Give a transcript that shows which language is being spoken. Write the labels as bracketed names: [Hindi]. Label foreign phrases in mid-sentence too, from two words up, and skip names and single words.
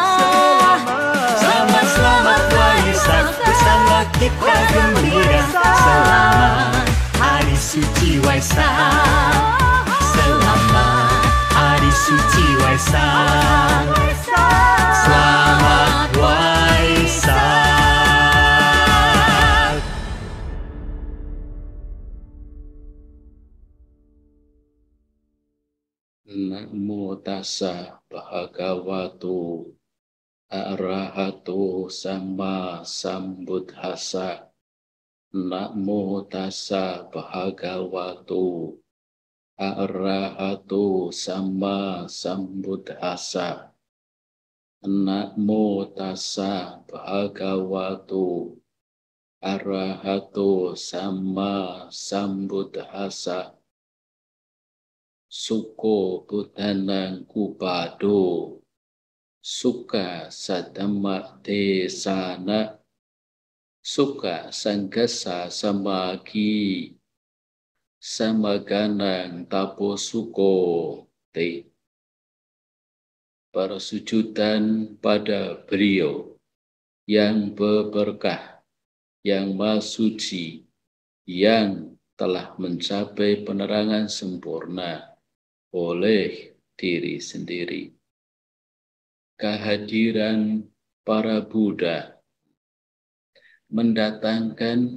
[Indonesian] Selamat, selamat Waisak, bersama kita gembira. Selamat hari suci Waisak. Selamat hari suci Waisak. Selamat Waisak. [Pali] Namo tassa bhagavato arahato sama sambuddhassa. Namo tassa bhagavato arahato sama sambuddhassa. Namo tassa bhagavato arahato sama sambuddhassa. Suko buddhanang kupado, suka sadhamma desana, suka sanggasa samagi, samaganang tapo suko te. [Indonesian] Persujudan pada beliau yang berberkah, yang maha suci, yang telah mencapai penerangan sempurna oleh diri sendiri. Kehadiran para Buddha mendatangkan